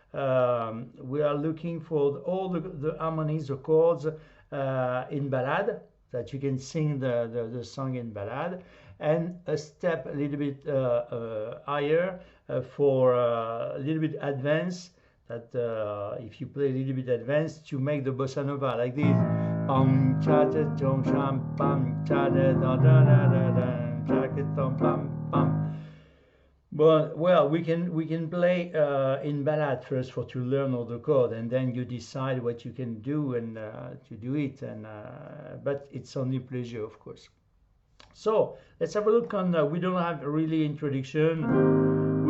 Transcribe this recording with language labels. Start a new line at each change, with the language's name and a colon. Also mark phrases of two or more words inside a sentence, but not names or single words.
English: We are looking for all the harmonies, the chords in ballad, that you can sing the song in ballad, and a step a little bit higher for a little bit advanced, that if you play a little bit advanced, to make the bossa nova like this. Bam cha cha chom cham bam cha da da da da da cha tom bam bam. But well, we can play in ballad first to learn all the chord, and then you decide what you can do and to do it. And but it's only pleasure, of course. So let's have a look on. We don't have really introduction.